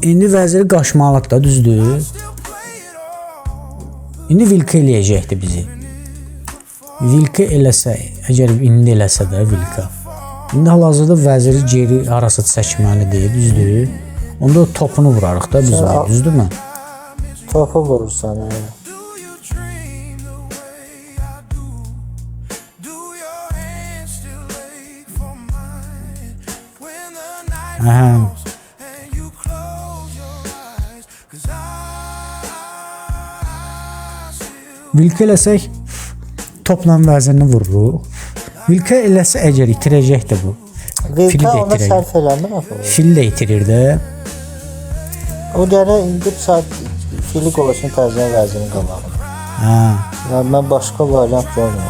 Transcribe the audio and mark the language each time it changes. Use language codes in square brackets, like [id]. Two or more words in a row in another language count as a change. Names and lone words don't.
[az] İndi vəziri qaçmalıdır da, düzdür? İndi Vilka eləyəcəkdi bizi. Vilka eləsə, əgər indi eləsə də Vilka. İndi hal-hazırda vəziri geri harasa çəkməlidir, düzdür? Onda o topunu vurarıq da biz onu, düzdürmü? Topu vurursan. [en] Do you dream the way I do? Do your hands still ache for mine when the Aha. and you close your eyes, 'cause I still [az] Vilka eləsək topla vəzirini vururuq. Vilka eləsə əgər itirəcək də bu. Fili Vilka də ona itirəcək. sərf eləmir axı. Fil də itirir də. O gərək indi saat fili qoysun təzədən vəzirin qabağına. Ha. Yəni mən başqa variant görmürəm.